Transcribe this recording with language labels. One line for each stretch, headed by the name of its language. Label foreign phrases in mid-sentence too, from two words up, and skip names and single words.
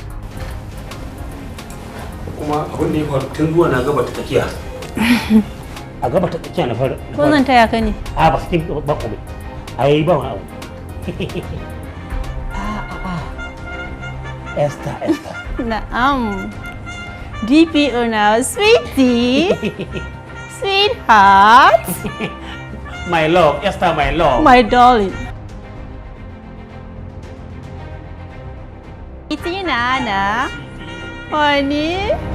Hausa: Kuma abin da ya faru tun zuwa na gaba ta tsakiya. A gaba ta tsakiya na fara. Ko zan taya ka ne? A ba su ba komai. Ai ba wani abu. Esther.
English: Na'am. DPO now, sweetie. Sweetheart. My love, Esther, my love. My darling. Sweetie Nana. Honey.